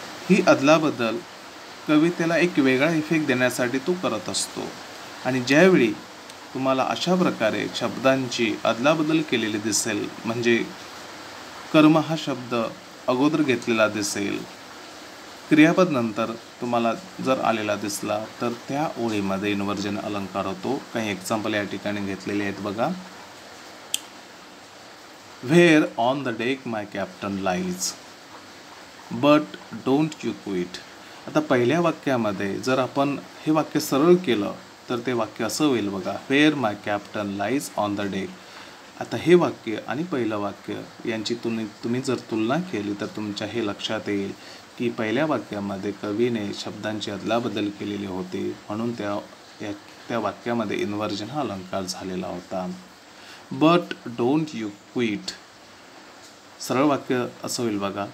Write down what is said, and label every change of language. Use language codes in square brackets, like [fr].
[mr] ही अदलाबदल कवितेला एक वेगळा इफेक्ट देण्यासाठी तो करत असतो आणि ज्यावेळी तुम्हाला अशा प्रकारे शब्दांची अदलाबदल केलेली दिसेल म्हणजे कर्म हा शब्द अगोदर घेतलेला दिसेल, क्रियापद नंतर तुम्हाला जर आलेला दिसला तर त्या ओळीमध्ये इन्व्हर्जन अलंकार होतो. काही एक्झाम्पल या ठिकाणी घेतलेले आहेत बघा. [en] Where on the deck my captain lies, but don't you quit. [mr] आता पहिल्या वाक्यामध्ये जर आपण हे वाक्य सरळ केलं तर ते वाक्य असं होईल बघा. [en] Where my captain lies on the deck. [mr] आता हे वाक्य आणि पहिलं वाक्य यांची तुम्ही जर तुलना केली तर तुमच्या हे लक्षात येईल की पहिल्या वाक्यामध्ये कवीने शब्दांची अदलाबदल केलेली होती म्हणून त्या वाक्यामध्ये इन्व्हर्जन हा अलंकार झालेला होता. [en] but don't you quit [mr] सरळ वाक्य असं होईल बघा.